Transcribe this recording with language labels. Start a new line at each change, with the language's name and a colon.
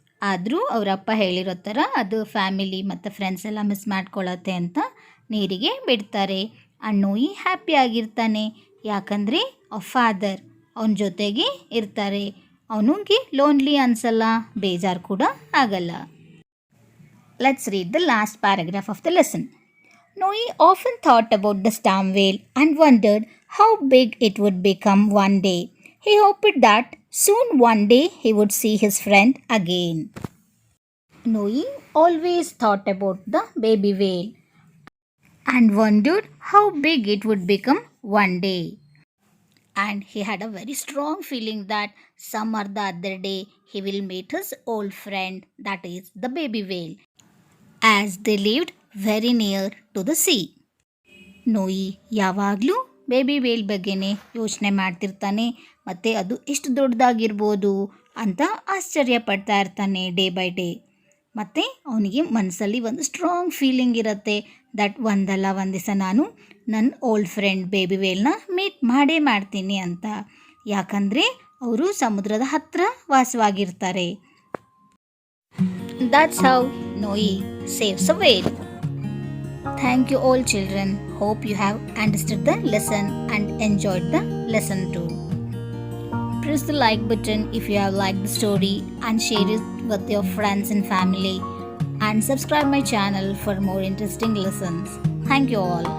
Kannada: ಆದರೂ ಅವರಪ್ಪ ಹೇಳಿರೋ ಥರ ಅದು ಫ್ಯಾಮಿಲಿ ಮತ್ತು ಫ್ರೆಂಡ್ಸ್ ಎಲ್ಲ ಮಿಸ್ ಮಾಡ್ಕೊಳ್ಳುತ್ತೆ ಅಂತ ನೀರಿಗೆ ಬಿಡ್ತಾರೆ. ನೋಯಿ ಹ್ಯಾಪಿಯಾಗಿರ್ತಾನೆ, ಯಾಕಂದರೆ ಅವ್ರ ಫಾದರ್ ಅವನ ಜೊತೆಗೆ ಇರ್ತಾರೆ. ಅವನಿಗೆ ಲೋನ್ಲಿ ಅನಿಸಲ್ಲ, ಬೇಜಾರು ಕೂಡ ಆಗಲ್ಲ.
English: Let's read the last paragraph of the lesson. Noe often thought about the sperm whale and wondered how big it would become one day. He hoped that soon one day he would see his friend again. Noe always thought about the baby whale and wondered how big it would become one day. And he had a very strong feeling that some or the other day he will meet his old friend, that is the baby whale, as they lived very near to the sea.
Kannada: ನೋಯಿ ಯಾವಾಗಲೂ baby veil ಬಗ್ಗೆನೇ ಯೋಚನೆ ಮಾಡ್ತಿರ್ತಾನೆ ಮತ್ತು ಅದು ಎಷ್ಟು ದೊಡ್ಡದಾಗಿರ್ಬೋದು ಅಂತ ಆಶ್ಚರ್ಯ ಪಡ್ತಾ ಇರ್ತಾನೆ
English: Day by day.
Kannada: ಮತ್ತು ಅವನಿಗೆ ಮನಸ್ಸಲ್ಲಿ ಒಂದು ಸ್ಟ್ರಾಂಗ್ ಫೀಲಿಂಗ್ ಇರುತ್ತೆ ದಟ್ ಒಂದಲ್ಲ ಒಂದು ದಿವಸ ನಾನು ನನ್ನ ಓಲ್ಡ್ ಫ್ರೆಂಡ್ ಬೇಬಿ ವೇಲ್ನ ಮೀಟ್ ಮಾಡೇ ಮಾಡ್ತೀನಿ ಅಂತ. ಯಾಕಂದರೆ ಅವರು ಸಮುದ್ರದ ಹತ್ತಿರ ವಾಸವಾಗಿರ್ತಾರೆ.
English: That's how Noi saves a whale. Thank you all children. Hope you have understood the lesson and enjoyed the lesson too. Press the like button if you have liked the story and share it with your friends and family, and subscribe my channel for more interesting lessons. Thank you all.